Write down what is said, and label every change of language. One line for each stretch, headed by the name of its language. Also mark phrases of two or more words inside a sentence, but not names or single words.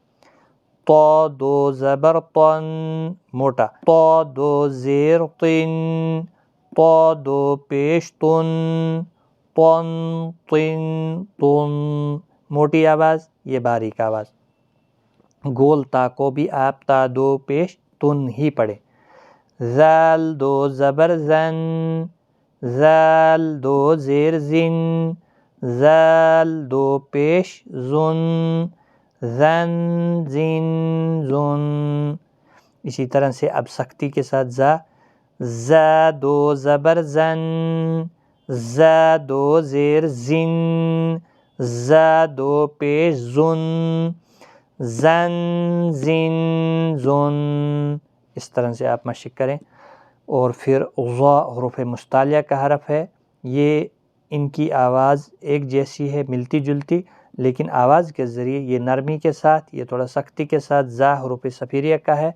Urdu: طا 2 زبر طن موٹا، طا 2 زیر طن، طا 2 پیش تن، طن، طن، طن، موٹی آواز، یہ باریک آواز۔ گول تا کو بھی آپ تا 2 پیش تن ہی پڑھیں۔ ذال 2 زبر زن، ذال 2 زیر زن، ذال 2 پیش زن، زن، زن، زن۔ اسی طرح سے اب سختی کے ساتھ زا 2 زبر زن، زا 2 زیر زن، زا 2 پیش زن، زن، زن، زن، اس طرح سے آپ مشق کریں۔ اور پھر غا حروف مستعلیہ کا حرف ہے، یہ ان کی آواز ایک جیسی ہے، ملتی جلتی، لیکن آواز کے ذریعے یہ نرمی کے ساتھ، یہ تھوڑا سختی کے ساتھ زا حروف صفیریہ کا ہے.